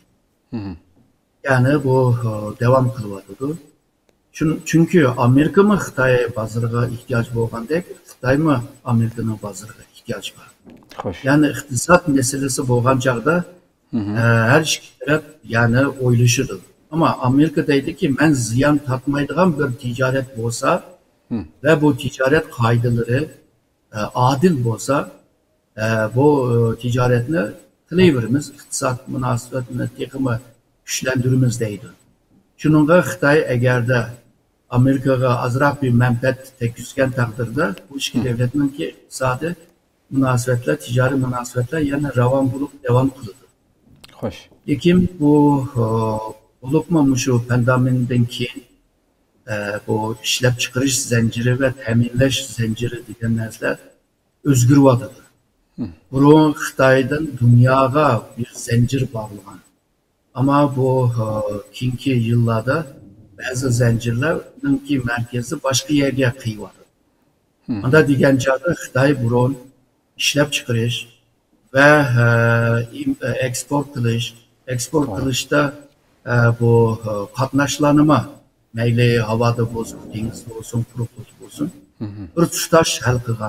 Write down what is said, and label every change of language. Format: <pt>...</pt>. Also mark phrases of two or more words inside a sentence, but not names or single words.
<uz>Ya'ni bu davom qilyapti. Chunki Amerika mı Xitoy bozoriga ehtiyoj bo'lgandek, Xitoymi Amerikaning bozoriga ehtiyoj bor. Xo'sh. Ya'ni iqtisod masalasi bo'lgan chaqda her ikki taraf yani o'ylashidi. Ama Amerika deydiki, men ziyon tortmaydigan bir ticaret bo'lsa ve bu ticaret qoidalari adil bo'lsa, bu ticaretni qilaveramiz, iqtisod munosabatini texmi kuchlantiramiz deydi. Shuningga Xitoy agarda Amerikaga azroq bir manfaat tekkizgan taqdirda bu ikki davlatningki iqtisodiy munosabatlar, tijoriy munosabatlar yana ravon bo'lib davom qiladi. Xo'sh. Lekin bu bo'libmi shu pandemiyadan keyin bu ishlab chiqarish zanjiri va ta'minlash zanjiri degan narsalar o'zgaryapti. Burun Xitoydan dunyoga bir zanjir bog'lagan.</uz> <tr>Ama bu keyingi yıllarda bazı zincirlerinki merkezi başka yerga qiyyapti.</tr> <uz>Anda degan chog'da Xitoy burun ishlab chiqarish ve eksport qilishda bu qatnashlanma mayli havoda bo'lsin, dengizda bo'lsin, quruqlikda bo'lsin, bir tutash hal qilgan.</uz>